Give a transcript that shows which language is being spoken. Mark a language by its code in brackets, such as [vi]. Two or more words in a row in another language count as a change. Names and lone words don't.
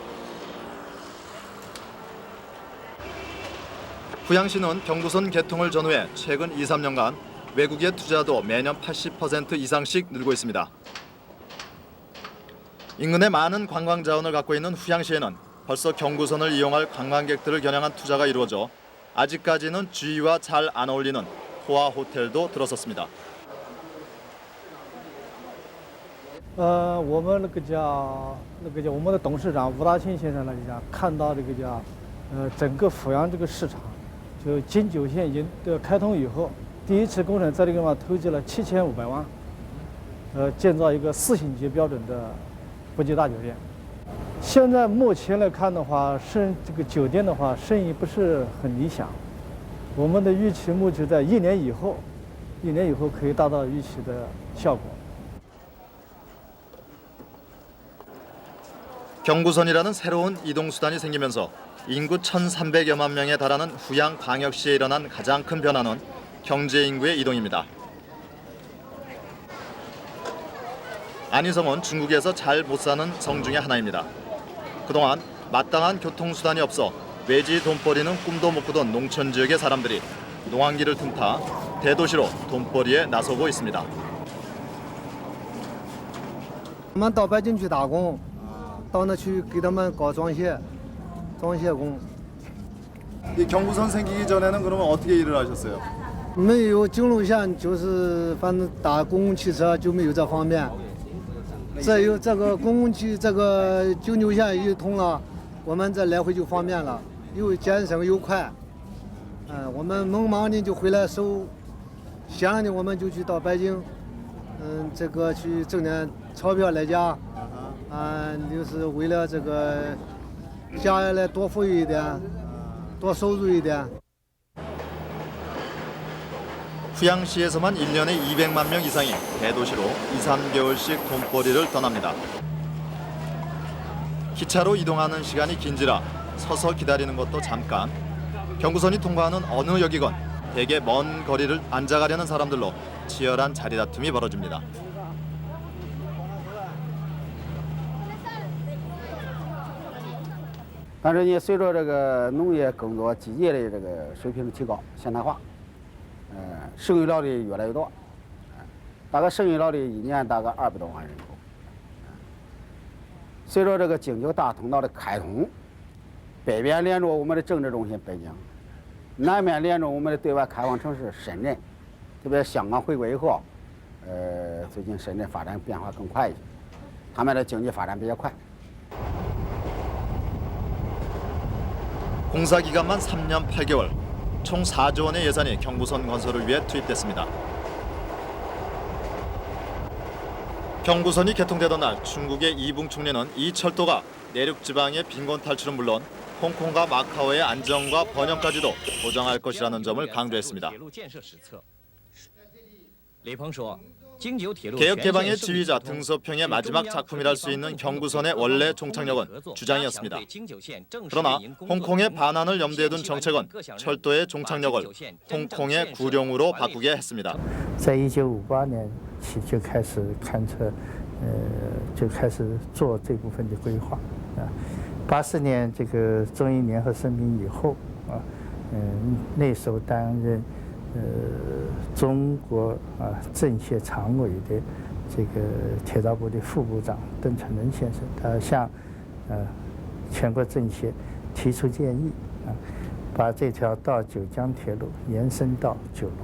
[ko] 후양시는 경부선 개통을 전후해 최근 2-3년간 외국의 투자도 매년 80% 이상씩 늘고 있습니다. 인근에 많은 관광 자원을 갖고 있는 후양시에는 벌써 경부선을 이용할 관광객들을 겨냥한 투자가 이루어져 아직까지는 주위와 잘 안 어울리는 호화 호텔도 들어섰습니다. [zh] 我们我们的董事长吴大庆先生看到整个阜阳这个市场，就京九线已经开通以后，第一次工程在这个地方投资了7500万，建造一个4星级标准的国际大酒店。现在目前来看的话，这个酒店的话生意不是很理想，我们的预期目标在1年以后可以达到预期的效果。 [ko] 경부선이라는 새로운 이동수단이 생기면서 인구 1,300여만 명에 달하는 후양 광역시에 일어난 가장 큰 변화는 경제 인구의 이동입니다. 안희성은 중국에서 잘 못 사는 성 중의 하나입니다. 그동안 마땅한 교통수단이 없어 외지 돈벌이는 꿈도 못 꾸던 농촌 지역의 사람들이 농한기를 틈타 대도시로 돈벌이에 나서고 있습니다. [zh] 我们到北京去打工。到那去给他们搞装卸工。 [ko] 이 경부선 생기기 전에는 그러면 어떻게 일을 하셨어요? [zh] 没有京路线，就是反正打公共汽车就没有这方面。再有这个公共这个京九线一通了，我们这来回就方便了，又节省又快。我们忙忙的就回来收，闲了的我们就去到北京，这个去挣点钞票来家。就是为了这个家来多富裕一点，多收入一点。 [ko] 후양시에서만 1년에 200만 명 이상이 대도시로 2-3개월씩 돈벌이를 떠납니다. 기차로 이동하는 시간이 긴지라 서서 기다리는 것도 잠깐. 경부선이 통과하는 어느 역이건 대개 먼 거리를 앉아가려는 사람들로 치열한 자리다툼이 벌어집니다. [zh] 但是呢，随着这个农业耕作机械的这个水平的提高、现代化，生育了的越来越多，大概生育了的一年大概200多万人口。随着这个京九大通道的开通，北边连着我们的政治中心北京， 南面连着我们的对外开放城市深圳，特别香港回国以后，最近深圳发展变化更快一些，他们的经济发展比较快。 [ko] 공사 기간만 3년 8개월, 총 4조 원의 예산이 경부선 건설을 위해 투입됐습니다. 경부선이 개통되던 날 중국의 이붕 총리는 이 철도가 내륙 지방의 빈곤 탈출은 물론 홍콩과 마카오의 안정과 번영까지도 보장할 것이라는 점을 강조했습니다. 개혁 개방의 지휘자 등소평의 마지막 작품이랄 수 있는 경부선의 원래 종착역은 주장이었습니다. 그러나 홍콩의 반환을 염두에 둔 정책은 철도의 종착역을 홍콩의 구룡으로 바꾸게 했습니다. [zh] 在1958年起就开始勘测，就开始做这部分的规划啊。84年这个中英联合声明以后啊，那时候担任中国政协常委的这个铁道部的副部长邓成仁先生，他向全国政协提出建议啊，把这条到九江铁路延伸到九龙。